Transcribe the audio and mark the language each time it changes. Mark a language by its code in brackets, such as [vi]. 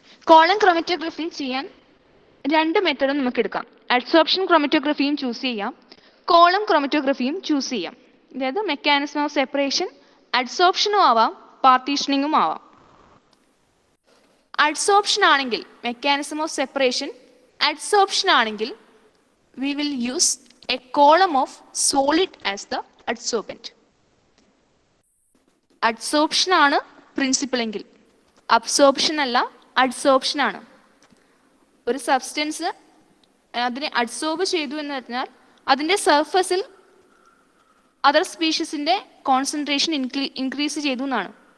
[ml] Column chromatography ചെയ്യാൻ രണ്ട് മെത്തേഡും നമുക്ക് എടുക്കാം. അഡ്സോർപ്ഷൻ ക്രോമറ്റോഗ്രഫിയും ചൂസ് ചെയ്യാം, കോളം ക്രോമറ്റോഗ്രഫിയും ചൂസ് ചെയ്യാം. അതായത് മെക്കാനിസം ഓഫ് സെപ്പറേഷൻ അഡ്സോർപ്ഷനും ആവാം, പാർട്ടീഷനിങ്ങും ആവാം. അഡ്സോർപ്ഷൻ ആണെങ്കിൽ, മെക്കാനിസം ഓഫ് സെപ്പറേഷൻ അഡ്സോർപ്ഷൻ ആണെങ്കിൽ, [en] we will use a column of solid as the adsorbent. [ml] Adsorption ആണ് പ്രിൻസിപ്പിൾ എങ്കിൽ, അബ്സോർപ്ഷൻ അല്ല, അഡ്സോർപ്ഷൻ ആണ്. ഒരു സബ്സ്റ്റൻസ് അതിനെ അഡ്സോർബ് ചെയ്തു എന്ന് പറഞ്ഞാൽ അതിൻ്റെ സർഫസിൽ അതർ സ്പീഷീസിൻ്റെ കോൺസെൻട്രേഷൻ ഇൻക്രീസ് ചെയ്തു എന്നാണ്.